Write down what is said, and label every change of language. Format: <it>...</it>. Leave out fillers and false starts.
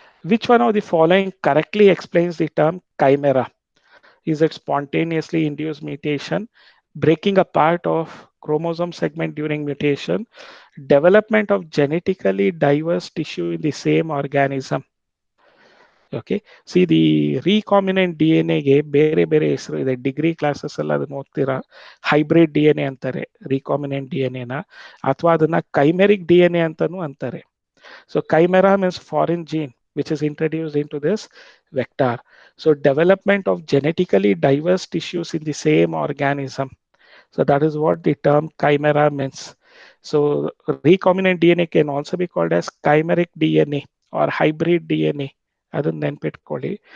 <en>Which one of the following correctly explains the term chimera? Is it spontaneously induced mutation, breaking apart of chromosome segment during mutation, development of genetically diverse tissue in the same organism?</en> <kn>Okay see the recombinant D N ಎಗೆ ಬೇರೆ ಬೇರೆ ಹೆಸರು ಇದೆ. Degree classes ಎಲ್ಲ ಅದನ್ನ ಓದ್ತೀರಾ. Hybrid D N A ಅಂತಾರೆ recombinant D N ಎನ, ಅಥವಾ ಅದನ್ನ ಕೈಮೆರಿಕ್ ಡಿ ಎನ್ ಎ ಅಂತಾನು ಅಂತಾರೆ.</kn> <en>So chimera means foreign gene which is introduced into this vector. So development of genetically diverse tissues in the same organism. So that is what the term chimera means. So recombinant DNA can also be called as chimeric DNA or hybrid DNA.</en> <kn>ಅದನ್ನ ನೆನ್ಪಿಟ್ಕೊಳ್ಳಿ.</kn>